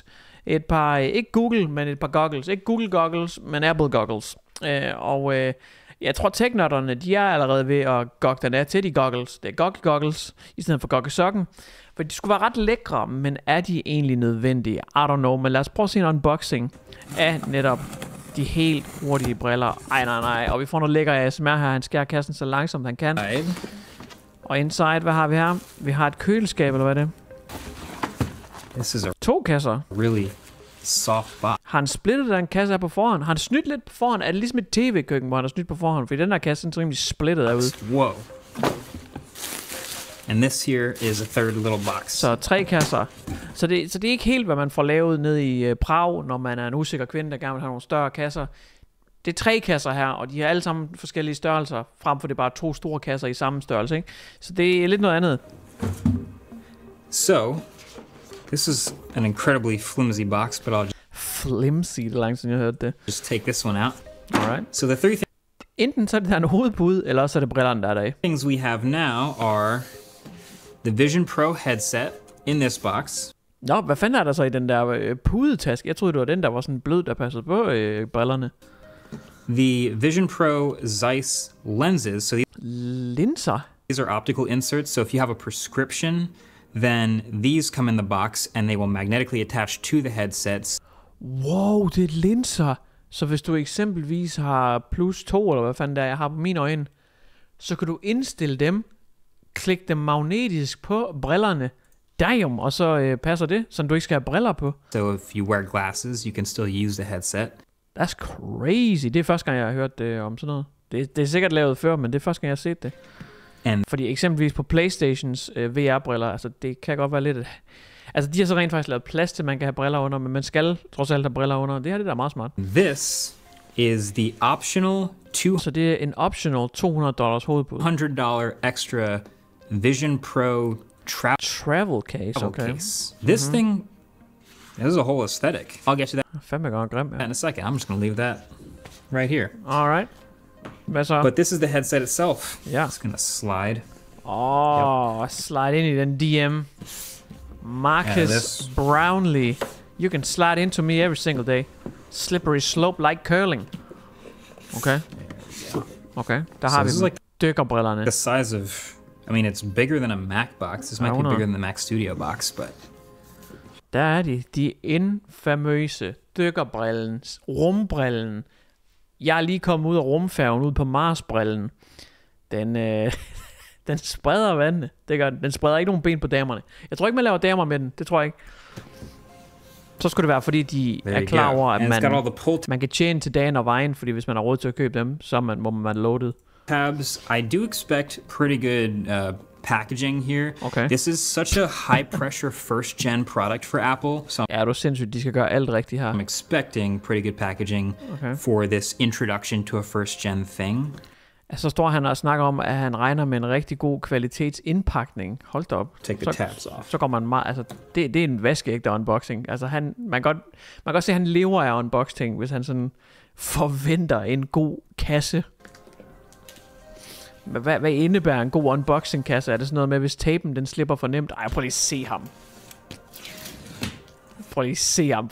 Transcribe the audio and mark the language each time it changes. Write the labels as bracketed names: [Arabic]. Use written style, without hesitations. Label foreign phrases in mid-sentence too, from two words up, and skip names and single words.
[Danish] Et par, ikke Google, men et par goggles. Ikke Google goggles, men Apple goggles. Jeg tror teknørderne, de er allerede ved at gogge den af til de goggles. Det er goggles, i stedet for goggesokken. For de skulle være ret lækre, men er de egentlig nødvendige? [English] I don't know, [Danish] men lad os prøve at se en unboxing af netop de helt hurtige briller. Nej. Og vi får noget lækker ASMR her. Han skærer kassen så langsomt han kan. Og inside, hvad har vi her? Vi har et køleskab, eller hvad er det? [English] This is a [Danish] 2 kasser. [English] really soft box. [Danish] Har han splittet den kasse her på forhånd? Har han snydt lidt på forhånd? Er det ligesom et tv-køkken, hvor han har snydt på forhånd? Fordi den der kasse er rimelig splittet derude. [English] Whoa. And this here is a third little box. [Danish] Så 3 kasser. Så det er ikke helt, hvad man får lavet ned i Prag, når man er en usikker kvinde, der gerne vil have nogle større kasser. Det er 3 kasser her, og de har alle sammen forskellige størrelser, frem for det er bare 2 store kasser i samme størrelse, ikke? Så det er lidt noget andet. [English] So, this is an incredibly flimsy box, but I'll [Danish] Flimsy, det er langt siden jeg hørte det. [English] just take this one out. Alright. So the three [Danish] Enten så er det der en hovedpude, eller også er det brillerne, der er der i. [English] things we have now are the Vision Pro headset in this box. [Danish] Nå, hvad fanden er der så i den der pudetaske? Jeg troede, det var den, der var sådan blød, der passede på brillerne. [English] The Vision Pro Zeiss lenses. So [Danish] Linser? [English] these are optical inserts. So if you have a prescription, then these come in the box and they will magnetically attach to the headsets. [Danish] Wow, det er linser. Så hvis du eksempelvis har plus 2, eller hvad fanden der jeg har på mine øjne, så kan du indstille dem, klikke dem magnetisk på brillerne, damn, og så passer det, så du ikke skal have briller på. [English] So if you wear glasses, you can still use the headset. That's crazy. [Danish] Det er første gang, jeg har hørt det om sådan noget. Det er sikkert lavet før, men det er første gang, jeg har set det. Fordi eksempelvis på PlayStations VR-briller, altså det kan godt være lidt... Altså de har så rent faktisk lavet plads til, at man kan have briller under, men man skal trods alt have briller under. Det her det der er meget smart. [English] This is the optional [Danish] Så det er en optional $200 hovedpude. [English] $100 extra Vision Pro Travel case, okay. case. This thing, this is a whole aesthetic. I'll get to that [Danish] Fandme godt grim, ja. [English] in a second. I'm just gonna leave that right here. Alright. [Danish] Hvad så? [English] But this is the headset itself. [Danish] Ja. [English] It's gonna slide. [Danish] Slide ind i den DM. [English] Marcus Brownlee. You can slide into me every single day. Slippery slope like curling. [Danish] Okay. Okay. Der har vi [English] this is like [Danish] dykkerbrillerne. [English] the size of, I mean, it's bigger than a Mac box. This might be bigger than the Mac Studio box, but [Danish] Der er de infamøse dykkerbrillen, rumbrillen. Jeg er lige kommet ud af rumfærgen, ud på Marsbrillen. Den spreder vandene. Det gør den. Den spreder ikke nogen ben på damerne. Jeg tror ikke, man laver damer med den. Det tror jeg ikke. Så skulle det være, fordi de er klar over, at man kan tjene til dagen og vejen, fordi hvis man har råd til at købe dem, så må man loaded. [English] tabs. I do expect pretty good packaging here. Okay. This is such a high pressure first gen product for Apple. So [Danish] Ja, du er sindssygt. De skal gøre alt rigtigt her. [English] I'm expecting pretty good packaging Okay. for this introduction to a first gen thing. [Danish] Så står han og snakker om, at han regner med en rigtig god kvalitetsindpakning. Hold da op. [English] Take the tabs off. [Danish] Så går man meget, altså det er en vaskeægte unboxing. Altså man kan godt se, at han lever af unboxing, hvis han sådan forventer en god kasse. Hvad indebærer en god unboxing-kasse? Er det sådan noget med, hvis tapen den slipper for nemt? Ej, prøv lige at se ham. Prøv lige at se ham.